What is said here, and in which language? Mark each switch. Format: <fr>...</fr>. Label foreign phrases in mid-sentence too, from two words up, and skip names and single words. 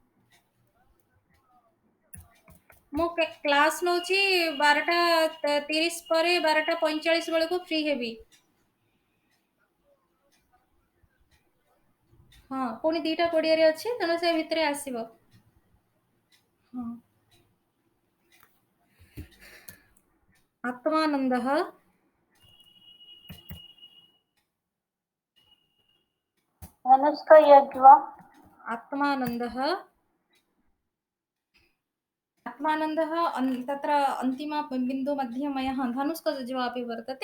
<or>ମୋ କ୍ଲାସ ନଉଛି 12:30 ପର 12:45 ବେଳେ କୋ ଫ୍ରି ହେବି। ହଁ, ପୁଣି 2:20 ରେ ଅଛି, ତେଣୁ ସେ ଭିତରେ ଆସିବୋ। हाँ,</or> <sa>आत्मानन्दः, धनुष्कयज्वा, आत्मानन्दः, तत्र अन्तिम बिन्दु मध्ये मया धनुष्कज्वा अपि वर्तते।</sa>